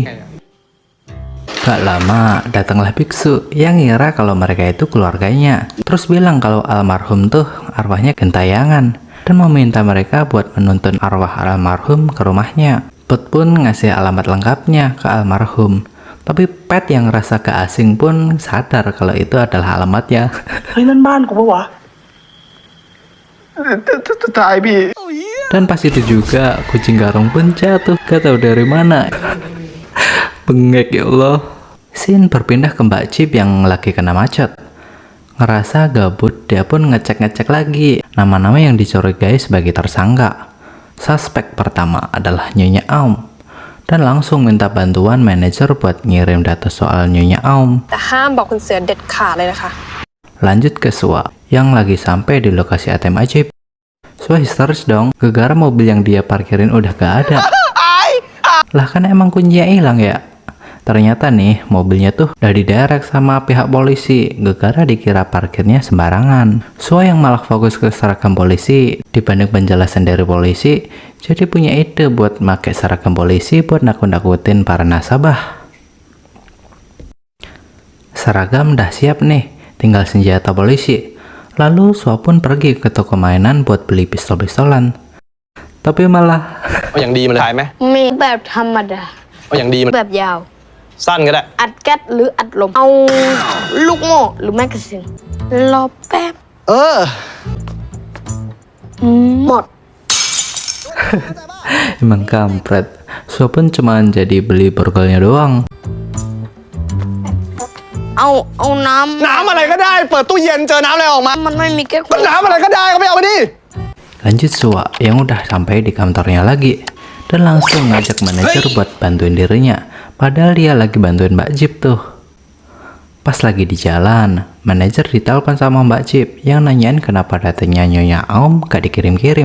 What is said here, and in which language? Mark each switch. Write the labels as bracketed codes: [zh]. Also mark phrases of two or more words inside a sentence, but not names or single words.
[id] Gak lama, datanglah biksu yang ngira kalau mereka itu keluarganya. Terus bilang kalau almarhum tuh arwahnya gentayangan dan meminta mereka buat menuntun arwah almarhum ke rumahnya. Pet pun ngasih alamat lengkapnya ke almarhum. Tapi Pet yang rasa keasing pun sadar kalau itu adalah alamatnya. [th] เฮ้ยนั่นบ้านกูปะวะตายพี่ [id] Dan pas itu juga kucing garong pun jatuh, gak tahu dari mana. Bengek ya Allah. Sin berpindah ke Mbak Cip yang lagi kena macet. Ngerasa gabut, dia pun ngecek-ngecek lagi nama-nama yang dicurigai sebagai tersangka. Suspek pertama adalah Nyonya Aum. Dan langsung minta bantuan manajer buat ngirim data soal Nyonya Aum. [th] แต่ห้ามบอกคุณเสือเด็ดขาดเลยนะคะ [id] Lanjut ke Sua yang lagi sampai di lokasi ATM ajaib. Sua histeris dong, gara-gara mobil yang dia parkirin udah gak ada. Lah kan emang kuncinya hilang ya. Ternyata nih mobilnya tuh udah diderek sama pihak polisi gara-gara dikira parkirnya sembarangan. Sua yang malah fokus ke seragam polisi dibanding penjelasan dari polisi, jadi punya ide buat pakai seragam polisi buat nakut-nakutin para nasabah. Seragam udah siap nih, tinggal senjata polisi. Lalu Sua pun pergi ke toko mainan buat beli pistol-pistolan. Tapi malah [th] เอาอย่างดีมาเลยถ่ายไหม มีแบบธรรมดา เอาอย่างดีมา แบบยาว สั้นก็ได้ อัดแก๊สหรืออัดลม เอาลูกโม่หรือแมกกาซีนรอแป๊บ เออ หมด [id] emang kampret. Sua pun cuma jadi beli borgolnya doang. [th] เอาน้ำ น้ำอะไรก็ได้เปิดตู้เย็นเจอน้ำอะไรออกมา มันไม่มีแก๊ส ก็น้ำอะไรก็ได้ก็ไปเอามาดิ [id] Lanjut Sua yang udah sampai di kantornya lagi dan langsung ngajak manajer buat bantuin dirinya. Padahal dia lagi bantuin Mbak Cip tuh. Pas lagi di jalan, manajer ditelepon sama Mbak Cip yang nanyain kenapa datanya Nyonya Aum gak dikirim-kirim.